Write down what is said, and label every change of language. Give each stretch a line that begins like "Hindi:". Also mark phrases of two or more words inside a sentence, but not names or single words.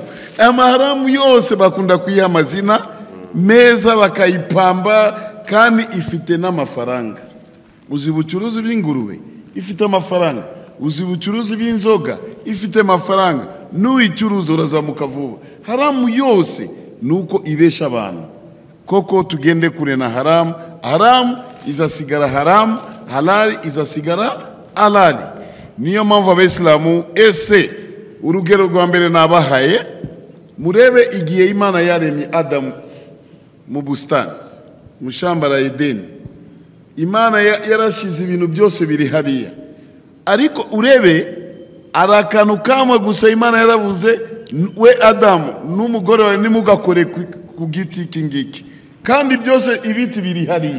Kinyarwanda: Amaharamu yose bakunda kuyiha amazina meza bakayipamba, kandi ifite n'amafaranga. Uzi ubucuruzi bw'ingurube ifite amafaranga. uzi ubucuruzi bw'inzoga ifite amafaranga n'uyicuruza urazamuka vuba. Haramu yose nuko ibesha abantu. Koko tugende kure na haramu. Haramu izasigara haramu, halali izasigara halali. Niyo mpamvu abayisilamu ese urugero rwa mbere nabahaye, murebe igihe Imana yaremye Adamu mu bustani mu
Swahili: shamba la Edeni.
Kinyarwanda: Imana yarashize ibintu byose biri hariya, ariko urebe arakantu kamwe gusa Imana yaravuze, we Adamu n'umugore wawe nimugakore ku giti kingiki, kandi byose ibiti biri hariya.